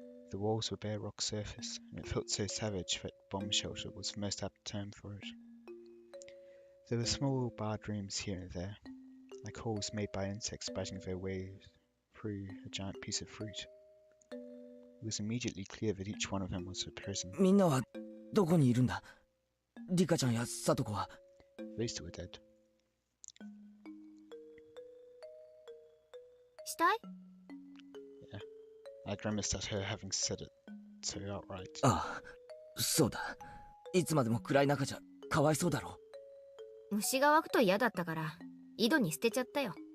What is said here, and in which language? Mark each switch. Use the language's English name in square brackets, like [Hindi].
[English] The walls were bare rock surface, and it felt so savage that bomb shelter was the most apt term for it. There were small barred rooms here and there, like holes made by insects biting their way through a giant piece of fruit. It was immediately clear that each one of them was a prison. [Japanese] みんなはどこにいるんだ？リカちゃんやサトコは。 [English] Those two were dead. [Japanese] 死体？ [English] I grimaced at her having said it so outright. [Japanese] ああ、そうだ。いつまでも暗い中じゃかわいそうだろ。虫が湧くと嫌だったから井戸に捨てちゃったよ。